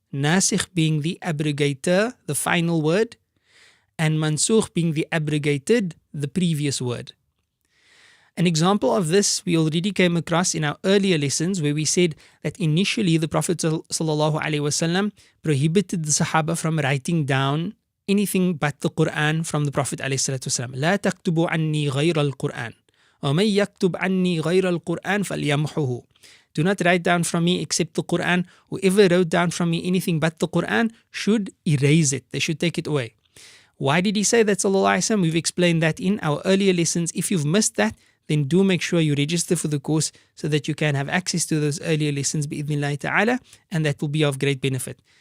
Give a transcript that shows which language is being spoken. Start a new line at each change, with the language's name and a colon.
English: Nasikh being the abrogator, the final word, and mansukh being the abrogated, the previous word. An example of this we already came across in our earlier lessons, where we said that initially the Prophet ﷺ prohibited the Sahaba from writing down anything but the Quran from the Prophet ﷺ.
Arabic: لا تكتبوا عني غير القرآن ومن يكتب عني غير القرآن فليمحه.
English: Do not write down from me except the Quran. Whoever wrote down from me anything but the Quran should erase it. They should take it away. Why did he say that, sallallahu alaihi wasallam? We've explained that in our earlier lessons. If you've missed that, then do make sure you register for the course so that you can have access to those earlier lessons bi'idhnillah ta'ala, and that will be of great benefit.